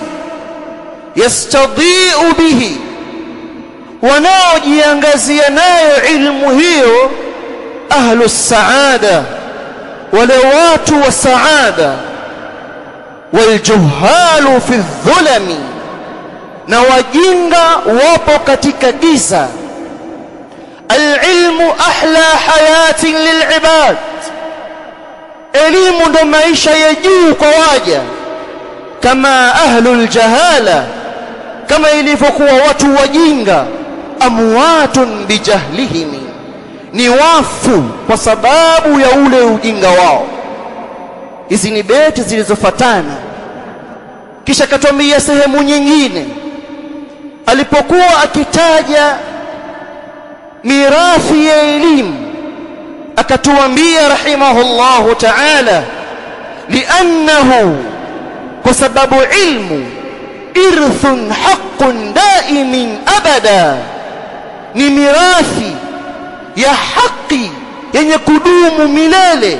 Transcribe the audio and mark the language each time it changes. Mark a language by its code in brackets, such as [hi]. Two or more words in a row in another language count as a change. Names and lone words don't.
[ar] يستضيء به, [sw] wanaojiangazia nayo ilmu hiyo [ar] أهل السعادة, [sw] wale watu wa saada. [ar] والجهال في ظلام, [sw] na wajinga wapo katika giza. [ar] العلم أحلى حياة للعباد [sw] elimu ndo maisha ya juu kwa waja, kama [ar] أهل الجهالة, [sw] kama ilivyokuwa watu wajinga, [ar] أموات بجهلهم, [sw] ni wafu kwa sababu ya ule ujinga wao. Hizi ni beti zilizofatana. Kisha katuambia sehemu nyingine alipokuwa akitaja mirathi ya elimu, akatuambia [ar] رحمه الله تعالى, [sw] liannahu, kwa sababu [ar] العلم إرث حق دائم أبدا, [sw] ni mirathi ya haki yenye kudumu milele.